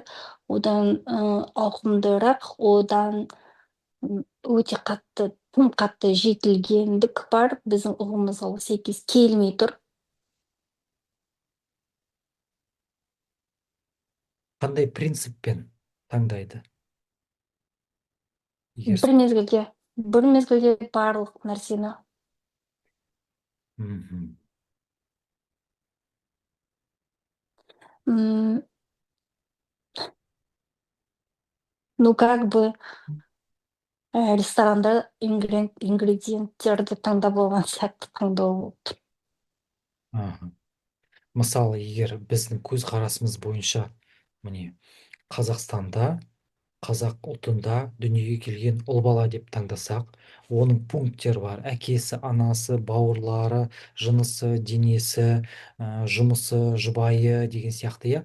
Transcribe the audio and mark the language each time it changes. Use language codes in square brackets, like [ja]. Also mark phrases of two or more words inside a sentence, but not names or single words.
[kk] Одан ауқымдырақ, одан өте қатты, тым қатты жетілгендік бар, біздің ұғымымызға сәйкес келмей тұр. Қандай принциппен таңдайды? Егер Бір мезгілде, бір мезгілде барлық нәрсені. Мгм. М, [ru] Ну, как бы [kk] ресторанда ингредиенттерді таңдап алған сияқты таңдау болды. Аха. Мысалы, егер біздің көзқарасымыз бойынша міне Қазақстанда, қазақ ұлтында дүниеге келген ұл бала деп таңдасақ, оның пункттері бар: әкесі, анасы, бауырлары, жынысы, денесі, жұмысы, жұбайы деген сияқты, иә.